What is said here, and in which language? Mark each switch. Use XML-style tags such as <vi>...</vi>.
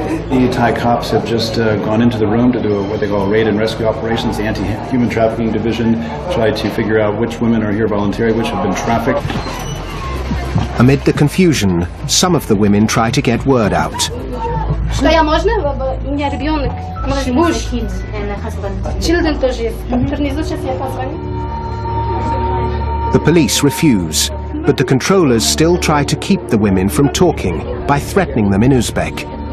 <en>The Thai cops have just gone into the room to do what they call raid and rescue operations. The anti-human trafficking division tried to figure out which women are here voluntarily, which have been trafficked. Amid the confusion, some of the women try to get word out.</en> <ru>Что я можно? У меня ребенок, муж,</ru> <en>children</en> <ru>тоже есть. Сейчас я позвоню.</ru> <en>The police refuse, but the controllers still try to keep the women from talking by threatening them in Uzbek.</en>